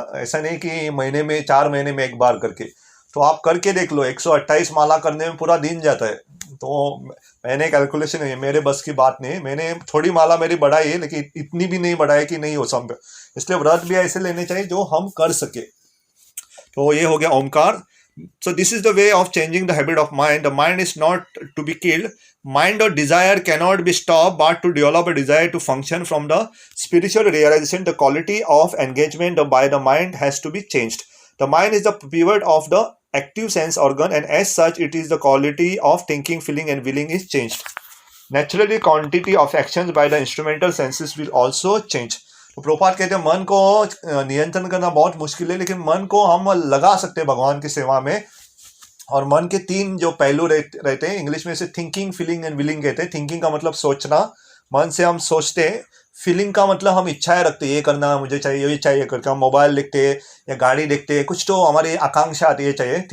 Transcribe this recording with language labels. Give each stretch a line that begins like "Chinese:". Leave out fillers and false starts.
Hindi: ऐसा नहीं कि महीने में 4 महीने में एक बार करके। तो आप करके देख लो, 128 माला करने में पूरा दिन जाता है। तो मैंने कैलकुलेशन है, मेरे बस की बात नहीं, मैंने थोड़ी माला मेरी बढ़ाई है, लेकिन इतनी भी नहीं बढ़ाई कि नहीं हो संभव। इसलिए व्रत भी ऐसे लेने चाहिए जो हम कर सके। तो ये हो गया Omkar.
English: So this is the way of changing the habit of mind. The mind is not to be killed. Mind or desire cannot be stopped, but to develop a desire to function from the spiritual realization, the quality of engagement by the mind has to be changed. The mind is the pivot of the active sense organ, and as such, it is the quality of thinking, feeling, and willing is changed. Naturally, quantity of actions by the instrumental senses will also change.
Hindi: तो प्रभुपाद कहते हैं मन को नियंत्रण करना बहुत मुश्किल है, लेकिन मन को हम लगा सकते हैं भगवान की सेवा में। और मन के तीन जो पहलू रहते हैं, इंग्लिश में इसे थिंकिंग, फीलिंग एंड विलिंग कहते हैं। थिंकिंग का मतलब सोचना, मन से हम सोचते हैं। फीलिंग का मतलब हम इच्छाएं रखते हैं, ये करना मुझे चाहिए, ये चाहिए करके हम मोबाइल देखते हैं या गाड़ी देखते हैं, कुछ तो हमारी आकांक्षा आती है, ये चाहिए।